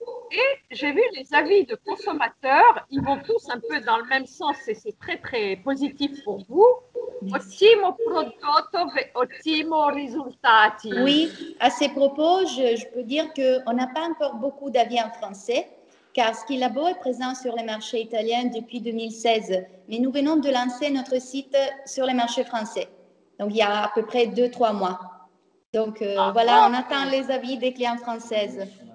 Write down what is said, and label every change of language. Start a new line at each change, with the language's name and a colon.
French: Et j'ai vu les avis de consommateurs, ils vont tous un peu dans le même sens et c'est très très positif pour vous.
Italian: Ottimo prodotto, ottimo risultati.
French: Oui, à ces propos, je peux dire qu'on n'a pas encore beaucoup d'avis en français, car Skill Labo est présent sur les marchés italiens depuis 2016, mais nous venons de lancer notre site sur les marchés français. Donc, il y a à peu près 2-3 mois. Donc, voilà, on attend les avis des clients françaises.